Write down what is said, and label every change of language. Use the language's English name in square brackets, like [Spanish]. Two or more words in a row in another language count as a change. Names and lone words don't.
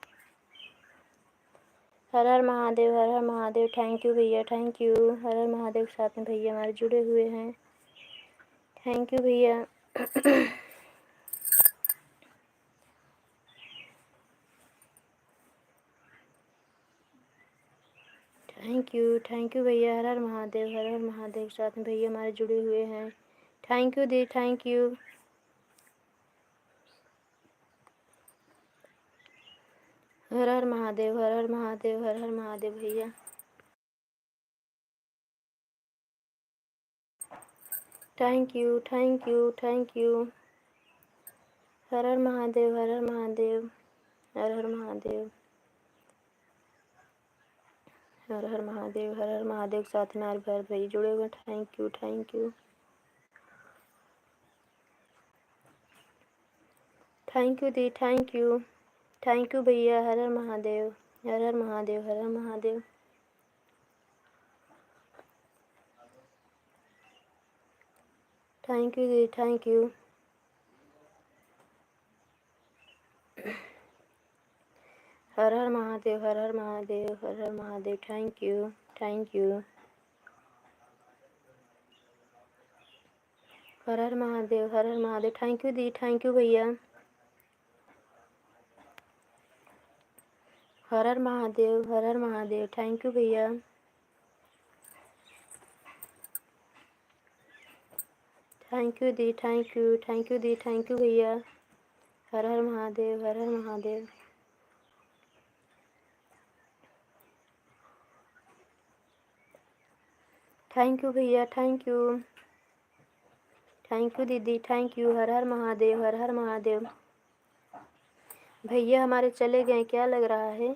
[Hindi] हर हर महादेव, हर हर महादेव, [English] thank you [Hindi] भैया, [English] thank you. [Hindi] हर हर महादेव। साथ में भैया हमारे जुड़े हुए हैं, [English] thank you [Hindi] भैया। [English] thank you भैया। [Hindi] हर हर महादेव, हर हर महादेव। साथ में भैया हमारे जुड़े हुए हैं, [English] thank you दी, thank you. [Hindi] हर हर महादेव, हर हर महादेव, हर हर महादेव भैया। [English] thank you, thank you, thank you. [Hindi] हर हर महादेव, हर हर महादेव, हर हर महादेव, हर हर महादेव, हर हर महादेव। साथ में हमारे भाई जुड़े हुए, [English] thank you, thank you, thank you दी, thank you भैया। [Hindi] हर हर महादेव, हर हर महादेव, हर हर महादेव। [English] thank you दी, thank you. [Hindi] हर हर महादेव, हर हर महादेव, हर हर महादेव, [English] thank you, thank you. [Hindi] हर हर महादेव, हर हर महादेव, [English] thank you दी, thank you भैया। [Hindi] हर हर महादेव, हर हर महादेव, [English] thank you भैया। thank you दी, thank you दी, thank you भैया। [Hindi] हर हर महादेव, हर हर महादेव। [English] thank you भैया, thank you, thank you दीदी, thank you. [Hindi] हर हर महादेव, हर हर महादेव। भैया हमारे चले गए क्या लग रहा है?